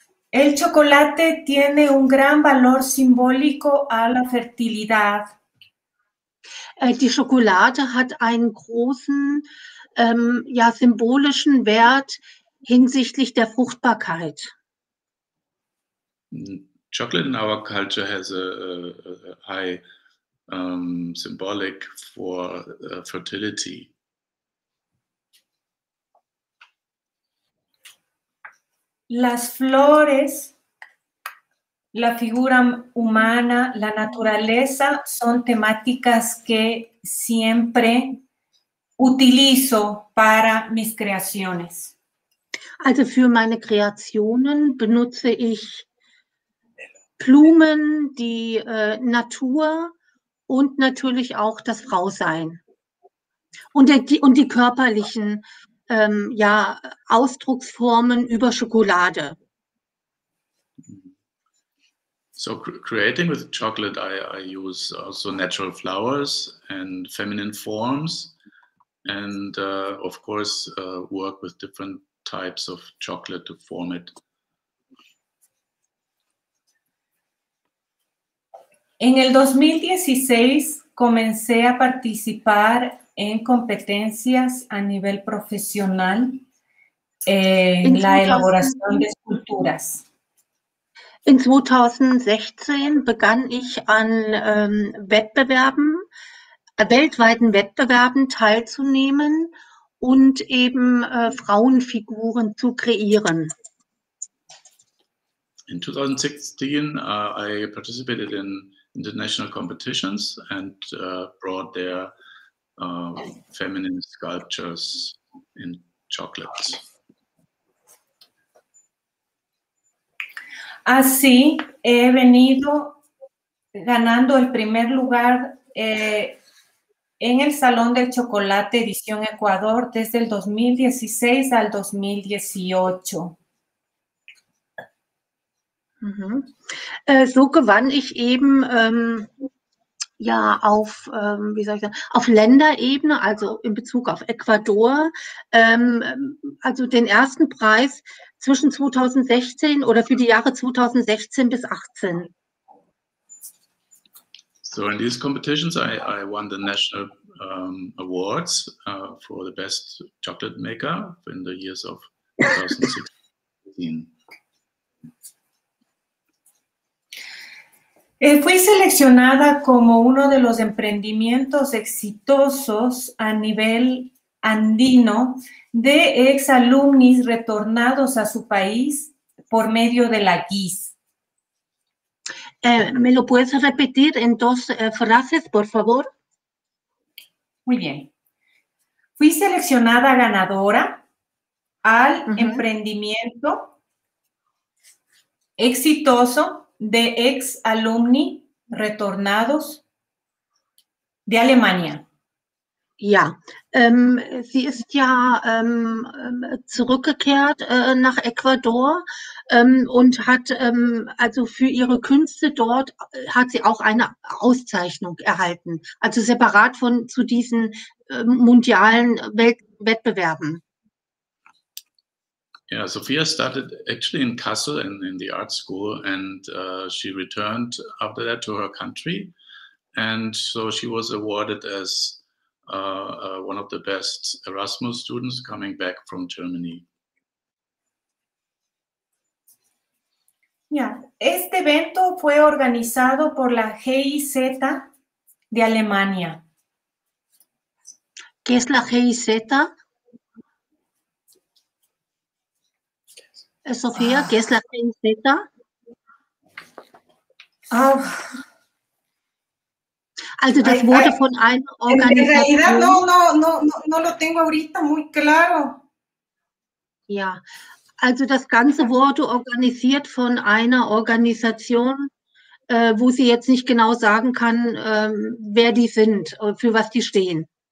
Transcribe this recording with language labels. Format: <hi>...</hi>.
<es>El chocolate tiene un gran valor simbólico a la fertilidad.</es> <de>Die Schokolade hat einen großen symbolischen Wert hinsichtlich der Fruchtbarkeit.</de> <en>Chocolate in our culture has a high symbolic for fertility.</en> <es>Las flores, la figura humana, la naturaleza son temáticas que siempre utilizo para mis creaciones.</es> <de>Also für meine Kreationen benutze ich Blumen, die Natur und natürlich auch das Frausein. Und die körperlichen ja, Ausdrucksformen über Schokolade.</de> <en>So creating with chocolate, I use also natural flowers and feminine forms, and of course work with different types of chocolate to form it.</en> <es>En el 2016 comencé a participar en competencias a nivel profesional en la elaboración de esculturas.</es> <de>In 2016 begann ich an Wettbewerben, weltweiten Wettbewerben teilzunehmen und eben Frauenfiguren zu kreieren.</de> <en>In 2016, I participated in international competitions and brought their feminine sculptures in chocolate.</en> <es>Así he venido ganando el primer lugar en el Salón del Chocolate Edición Ecuador desde el 2016 al 2018.</es> <de>So gewann ich eben ja auf, wie soll ich sagen, auf Länderebene, also in Bezug auf Ecuador, also den ersten Preis zwischen 2016 oder für die Jahre 2016 bis 2018.</de> <en>So in these competitions, I won the national awards for the best chocolate maker in the years of 2016.</en> <es>Fui seleccionada como uno de los emprendimientos exitosos a nivel andino de exalumnis retornados a su país por medio de la GIS. ¿Me lo puedes repetir en dos frases, por favor? Muy bien. Fui seleccionada ganadora al emprendimiento exitoso de ex alumni retornados de Alemania.</es> <de>Ja, sie ist ja zurückgekehrt nach Ecuador und hat also für ihre Künste dort hat sie auch eine Auszeichnung erhalten, also separat zu diesen mundialen Wettbewerben.</de> <en>Yeah, Sophia started actually in Kassel in the art school, and she returned after that to her country, and so she was awarded as one of the best Erasmus students coming back from Germany. Yeah.</en> <es>Este evento fue organizado por la GIZ de Alemania. ¿Qué es la GIZ? Sofía, ¿qué es la GIZ?</es> <de>Also das wurde von einer Organisation...</de> <es>En realidad no lo tengo ahorita muy claro.</es> <de>Ja, also das Ganze wurde organisiert von einer Organisation, wo sie jetzt nicht genau sagen kann, wer die sind, für was die stehen.</de>